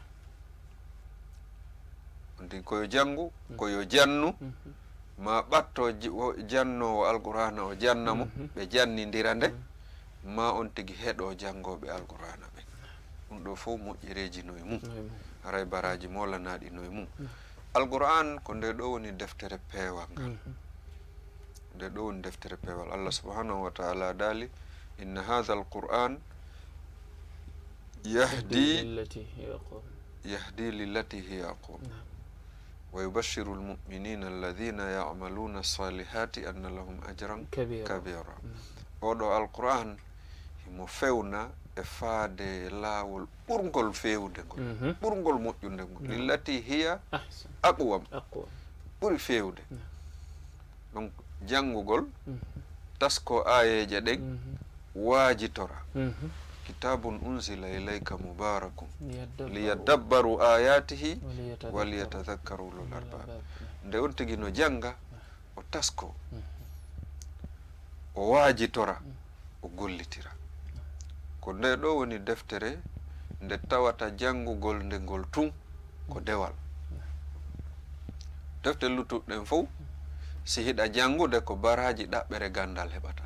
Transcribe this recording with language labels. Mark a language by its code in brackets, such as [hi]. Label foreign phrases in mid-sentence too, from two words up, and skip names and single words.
[ff] ndi koyo janngu koyo jannu ma ɓatto jannowo alqur'ana o jannamo ɓe jannidira nde ma on tigi heɗo janngoɓe alqur'ana ɓe. ɗum ɗo fof moƴƴereji noye mum haray baraji molanaɗi noye mum. alqur'an ko nde ɗo woni deftere peewal ngal, nde ɗo woni deftere peewal. [ar] الله سبحانه وتعالى إن هذا القرآن يهدي للتي هي أقوم ويبشر المؤمنين الذين يعملون الصالحات أن لهم أجرا كبيرا. [ff] oɗo alqur'an himo fewna e faade laawol ɓurgol fewde ngol, ɓurgol moƴƴude ngol. [ar] للتي هي أقوم, [ff] ɓuri fewde. donc janngugol tasko ayeje ɗen waajitora. [ar] كتاب أنزل إليك مبارك ليدبروا آياته وليتذكر أولو الألباب. [ff] nde on tigi no janga o tasko o waajitora o gollitira. ko nde ɗo woni deftere nde tawata janngugol nde ngol tun ko dewal. defte luttuɗen fof si hiɗa janngude ko baraji ɗaɓɓere gandal heɓata.